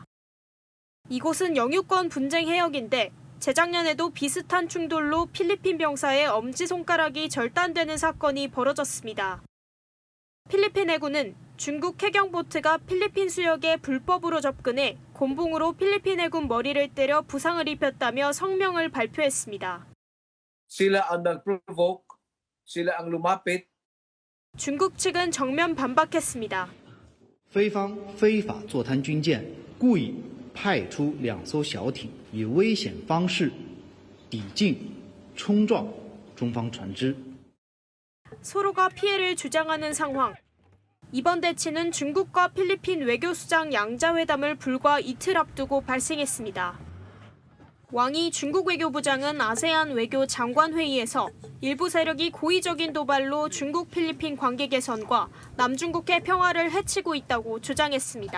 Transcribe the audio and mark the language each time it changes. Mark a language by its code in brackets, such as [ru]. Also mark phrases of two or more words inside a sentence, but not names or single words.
[ko] 이곳은 영유권 분쟁 해역인데 재작년에도 비슷한 충돌로 필리핀 병사의 엄지손가락이 절단되는 사건이 벌어졌습니다. 필리핀 해군은 중국 해경보트가 필리핀 수역에 불법으로 접근해 곤봉으로 필리핀 해군 머리를 때려 부상을 입혔다며 성명을 발표했습니다. [tl] Sila ang nag-provoke, sila ang lumapit. [ko] 중국 측은 정면 반박했습니다. [zh] 非方非法坐滩军舰故意派出2艘小艇，以危险方式抵近冲撞中方船只。 [ko] 서로가 피해를 주장하는 상황. 이번 대치는 중국과 필리핀 외교수장 양자회담을 불과 이틀 앞두고 발생했습니다. 왕이 중국 외교부장은 아세안 외교 장관회의에서 일부 세력이 고의적인 도발로 중국 필리핀 관계 개선과 남중국해 평화를 해치고 있다고 주장했습니다.